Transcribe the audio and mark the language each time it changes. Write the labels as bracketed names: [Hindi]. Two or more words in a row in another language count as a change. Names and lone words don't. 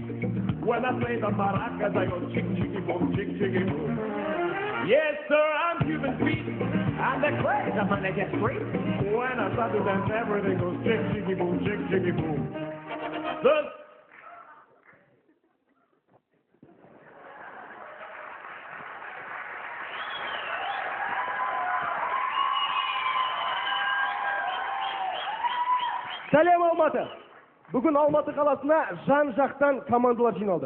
[English] When I play the maracas, I go chick chicky boom, chick chicky boom. Yes, sir, I'm Cuban Pete, I'm the crazy man that gets free. When I start to dance, everything goes chick chicky boom, chick chicky boom. [Kazakh] Сәлем Алматы! Бүгін Алматы қаласына жан-жақтан командалар жиналды.